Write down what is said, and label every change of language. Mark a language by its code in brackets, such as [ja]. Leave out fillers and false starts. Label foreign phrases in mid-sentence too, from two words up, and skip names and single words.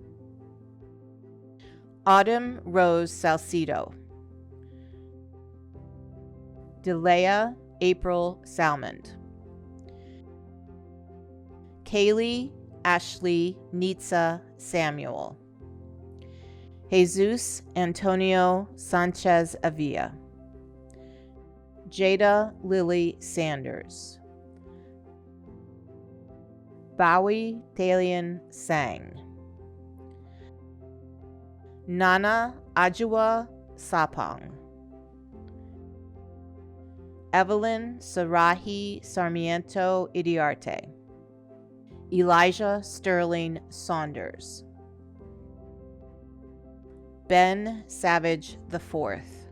[en] Autumn Rose Salcido, Delea April Salmond, Kaylee Ashley Nitza Samuel, Jesus Antonio Sanchez Avila, Jada Lily Sanders, Bowie Talian Sang, Nana Ajua Sapong, Evelyn Sarahi Sarmiento Idiarte, Elijah Sterling Saunders, Ben Savage IV,